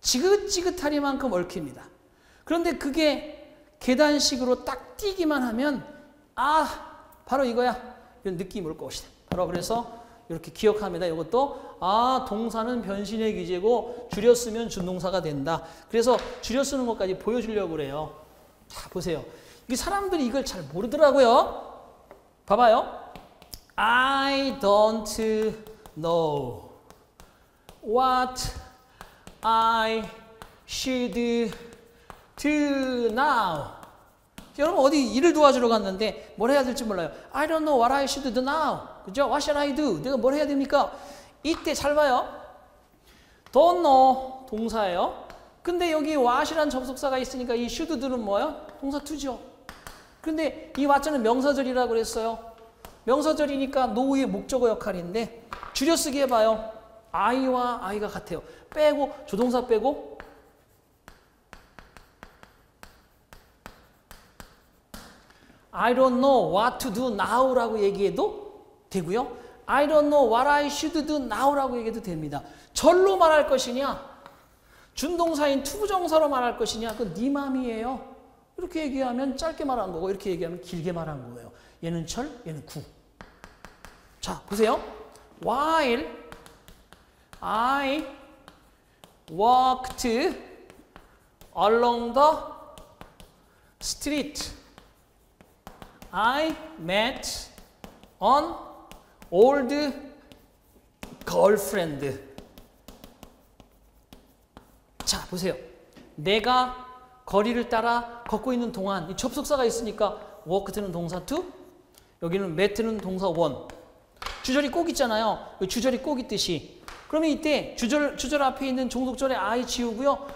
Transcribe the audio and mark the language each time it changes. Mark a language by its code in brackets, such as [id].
[ko] 지긋지긋하리만큼 얽힙니다. 그런데 그게 계단식으로 딱 띄기만 하면 바로 이거야. 이런 느낌이 올 것이다. 바로 그래서 이렇게 기억합니다. 이것도 동사는 변신의 기제고 줄여 쓰면 준동사가 된다. 그래서 줄여 쓰는 것까지 보여주려고 그래요. 자, 보세요. 이 사람들이 이걸 잘 모르더라고요. 봐봐요. [en] I don't know what I should do now. [ko] 여러분 어디 일을 도와주러 갔는데 뭘 해야 될지 몰라요. [en] I don't know what I should do now. [ko] 그죠? [en] What should I do? [ko] 내가 뭘 해야 됩니까? 이때 잘 봐요. [en] Don't know 동사예요. [ko] 근데 여기 what이란 접속사가 있으니까 이 should do는 뭐예요? 동사 to죠. 근데 이 what은 명사절이라고 그랬어요. 명사절이니까 know의 목적어 역할인데 줄여쓰기 해봐요. I와 I가 같아요. 빼고 조동사 빼고 [en] I don't know what to do now라고 [ko] 얘기해도 되고요. [en] I don't know what I should do now라고 [ko] 얘기해도 됩니다. 절로 말할 것이냐, 준동사인 투부정사로 말할 것이냐, 그건 네 맘이에요. 이렇게 얘기하면 짧게 말한 거고 이렇게 얘기하면 길게 말한 거예요. 얘는 절, 얘는 구. 자, 보세요. [en] While I walked along the street, I met an old girlfriend. [ko] 자, 보세요. 내가 거리를 따라 걷고 있는 동안 이 접속사가 있으니까 walk는 동사 to, 여기는 met는 동사 one. 주절이 꼭 있잖아요. 주절이 꼭 있듯이. 그러면 이때 주절 앞에 있는 종속절에 I 지우고요.